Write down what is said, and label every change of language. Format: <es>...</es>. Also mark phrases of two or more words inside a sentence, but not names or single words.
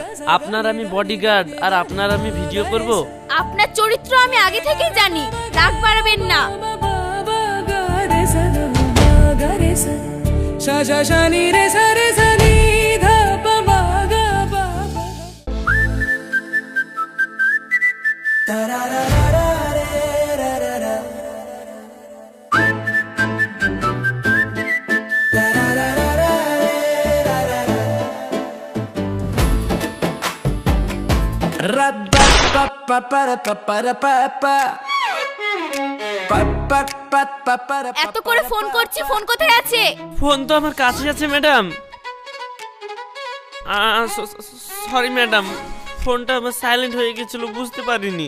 <bn>আপনার আমি বডিগার্ড, আর আপনার আমি ভিডিও করব। আপনার চরিত্র আমি আগে থেকেই জানি, রাগ বাড়াবেন না। सा सा सा नी रे सा रे सा नी धा प म ग प ता रा रा रा रे रा रा रा ता रा रा रा रे रा रा रा এত করে ফোন করছি, ফোন কোথায় আছে? ফোন তো আমার কাছে আছে ম্যাডাম।</bn> <en>sorry madam,</en> <bn>ফোনটা আমার সাইলেন্ট হয়ে গেছিল, বুঝতে পারিনি।</bn>